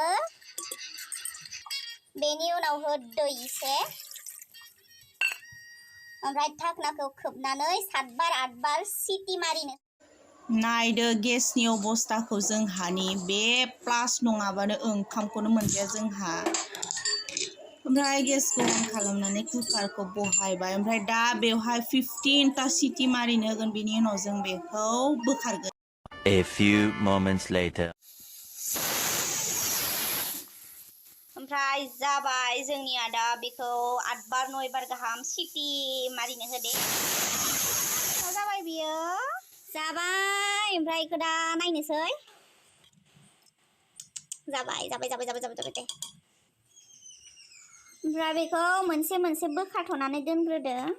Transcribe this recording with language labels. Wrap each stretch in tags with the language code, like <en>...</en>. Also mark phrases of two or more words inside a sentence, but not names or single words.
<brx>बेनि उनाव हो दै एसे ओमफ्राय धाखनाखौ खोबनानै 7 बार 8 बार सिटी मारिनो नायदो गेसनि अबस्थाखौ जोंहानि बे प्लास नङाबानो ओंखामखौनो मोनजाया जोंहा ओमफ्राय गेसखौ अन खालामनानै कुकारखौ बहायबाय ओमफ्राय दा बेवहाय 15ता सिटी मारिनो होगोन बेनि उनाव जों बेखौ बोखारगोन</brx> <en>A few moments later</en> <brx>ओमफ्राय जाबाय जोंनिया दा बेखौ 8 बार 9 बार गाहाम सिटी मारिनो होदे जाबाय बियो जाबाय ओमफ्राय इखौ दा नायनोसै जाबाय दे ओमफ्राय बेखौ मोनसे बोखाथ'नानै दोनग्रोदो</brx>